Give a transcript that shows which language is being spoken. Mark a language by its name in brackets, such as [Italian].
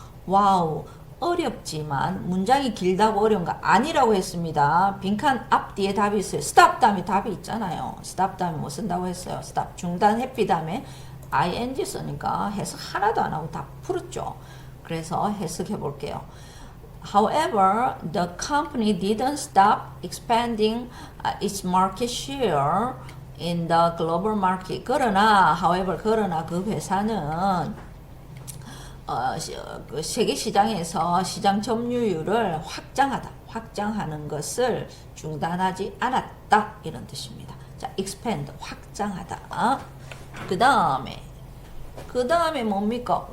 [Korean] 와우, 어렵지만 문장이 길다고 어려운 거 아니라고 했습니다. 빈칸 앞뒤에 답이 있어요. stop 다음에 답이 있잖아요. stop 다음에 뭐 쓴다고 했어요. stop 중단 해피 다음에 ing 쓰니까 해석 하나도 안 하고 다 풀었죠. 그래서 해석해 볼게요. [English] However, the company didn't stop expanding its market share in the global market. [Korean] 그러나 그 회사는 그 세계 시장에서 시장 점유율을 확장하는 것을 중단하지 않았다 이런 뜻입니다. 자, expand 확장하다. 그 다음에 뭡니까?